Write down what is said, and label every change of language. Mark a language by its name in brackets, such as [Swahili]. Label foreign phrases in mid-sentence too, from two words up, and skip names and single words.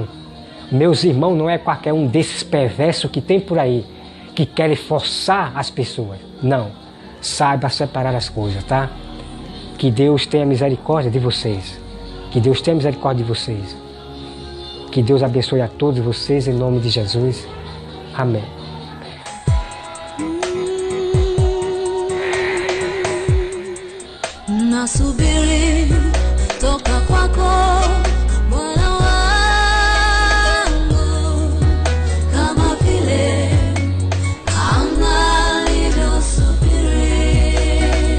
[Portuguese] Meus irmãos não é qualquer um desses perversos que tem por aí, que querem forçar as pessoas. Não. Saiba separar as coisas, tá? Que Deus tenha misericórdia de vocês. Que Deus tenha misericórdia de vocês. Que Deus abençoe a todos vocês em nome de Jesus. Amém. [Swahili] Nasubiri toka kwako Bwana wangu, kama vile Hana alivyosubiri.